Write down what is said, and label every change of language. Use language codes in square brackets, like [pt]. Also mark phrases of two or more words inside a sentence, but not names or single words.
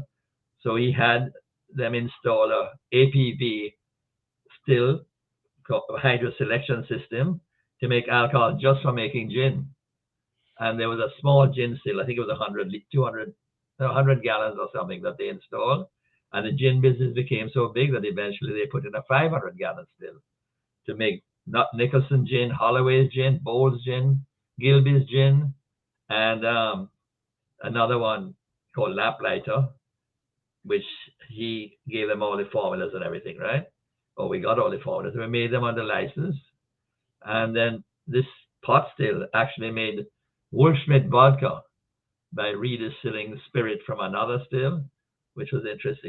[en] So he had them install a APV still hydro selection system to make alcohol just for making gin. And there was a small gin still, I think it was 100 gallons or something that they installed. And the gin business became so big that eventually they put in a 500 gallon still to make not Nicholson gin, Holloway's gin, Bowles gin, Gilby's gin, and another one called Lamplighter, which he gave them all the formulas and everything, right? Or we got all the formulas. We made them under license. And then this pot still actually made Wolfschmidt vodka by redistilling spirit from another still, which was interesting.